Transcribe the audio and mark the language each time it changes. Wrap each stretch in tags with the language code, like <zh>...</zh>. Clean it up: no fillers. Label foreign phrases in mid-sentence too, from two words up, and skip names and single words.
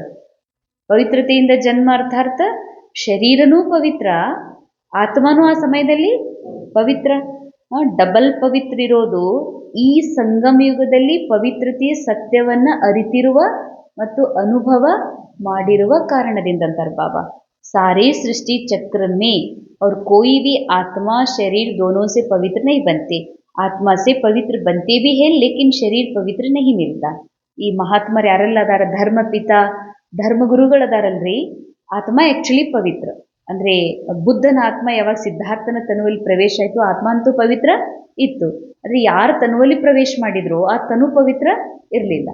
<kn>ಪವಿತ್ರತೆಯಿಂದ ಜನ್ಮ ಅರ್ಥಾರ್ಥ ಶರೀರನೂ ಪವಿತ್ರ, ಆತ್ಮನೂ ಆ ಸಮಯದಲ್ಲಿ ಪವಿತ್ರ. ಡಬಲ್ ಪವಿತ್ರ ಇರೋದು ಈ ಸಂಗಮಯುಗದಲ್ಲಿ ಪವಿತ್ರತೆಯ ಸತ್ಯವನ್ನ ಅರಿತಿರುವ ಮತ್ತು ಅನುಭವ ಮಾಡಿರುವ ಕಾರಣದಿಂದ ಅಂತಾರೆ ಬಾಬಾ.</kn> <hi>सारे सृष्टि चक्र में और कोई भी आत्मा शरीर दोनों से पवित्र नहीं बनते. आत्मा से पवित्र बनते भी है लेकिन शरीर पवित्र नहीं मिलता.</hi> <kn>ಈ ಮಹಾತ್ಮರು ಯಾರೆಲ್ಲ ಅದಾರ, ಧರ್ಮ ಪಿತಾ ಧರ್ಮಗುರುಗಳದಾರಲ್ರಿ, ಆತ್ಮ ಆ್ಯಕ್ಚುಲಿ ಪವಿತ್ರ, ಅಂದರೆ ಬುದ್ಧನ ಆತ್ಮ ಯಾವಾಗ ಸಿದ್ಧಾರ್ಥನ ತನುವಲ್ಲಿ ಪ್ರವೇಶ ಆಯಿತು, ಆತ್ಮ ಅಂತೂ ಪವಿತ್ರ ಇತ್ತು. ಆದರೆ ಯಾರು ತನುವಲ್ಲಿ ಪ್ರವೇಶ ಮಾಡಿದ್ರು ಆ ತನು ಪವಿತ್ರ ಇರಲಿಲ್ಲ.</kn>